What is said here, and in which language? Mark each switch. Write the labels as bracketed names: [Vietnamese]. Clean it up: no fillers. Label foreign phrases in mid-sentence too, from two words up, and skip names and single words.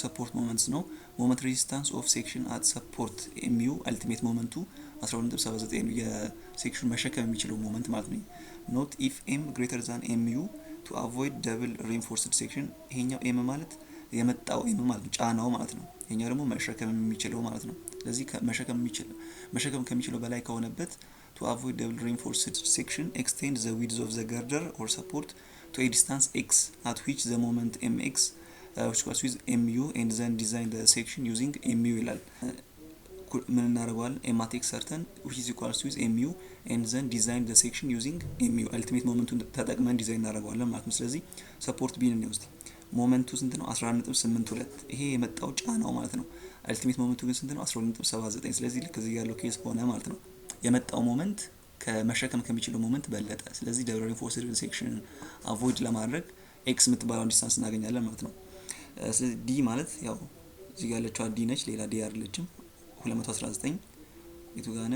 [English] support moments ነው። moment resistance of section at support Mu ultimate moment 12.79 ነው። [Amharic] የሴክሽን መሸከም የሚችለው ሞመንት ማለት ነው። [English] note if M greater than Mu to avoid double reinforced section። [Amharic] ይሄኛው ኤም ማለት የመጣው ኤም ማለት ነው፣ ጫናው ማለት ነው። ይሄኛው ደግሞ መሸከም የሚችለው ማለት ነው። ስለዚህ መሸከም ከሚችለው በላይ ከሆነበት [English] to avoid double reinforced section extend the width of the girder or support to a distance x at which the moment mx which equals with mu and then design the section using mu [Amharic] ይላል። ምን እናደርገዋለን? [English] m at x certain which is equals with mu and then design the section using mu ultimate momenቱን [Amharic] ተጠቅመን ዲዛይን እናደርገዋለን ማለት ነው። ስለዚህ ሰፖርት ቢን ነው ውስጥ ሞመንቱ ስንት ነው? 11.82 ይሄ የመጣው ጫናው ማለት ነው። [English] ultimate moment [Amharic] ግን ስንት ነው? 12.79 ስለዚህ ልክ እዚህ ያለው ኬስ ሆነ ማለት ነው። የመጣው ሞመንት ከመሸከም ከሚችለው ሞመንት በለጠ። ስለዚህ [English] double reinforced section [Amharic] አቮይድ ለማድረግ ኤክስ የምትባለውን ዲስታንስ እናገኛለን ማለት ነው። ስለዚህ ዲ ማለት ያው እዚህ ጋር ያለችው ዲ ነች፣ ሌላ ዲ አይደለችም። 219 የቱ ጋር ነን?